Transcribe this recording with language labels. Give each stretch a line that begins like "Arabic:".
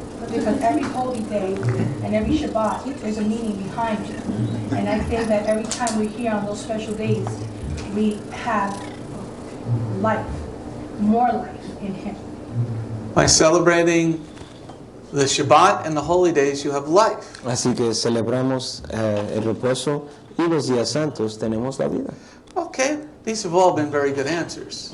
English: Because every holy day and every Shabbat, there's a meaning behind it. And I think that every time we're here on those special days, we have life, more life in him. By celebrating the Shabbat and the holy days, you have life.
Spanish: Así que celebramos el reposo y los días santos tenemos la vida.
English: Okay, these have all been very good answers.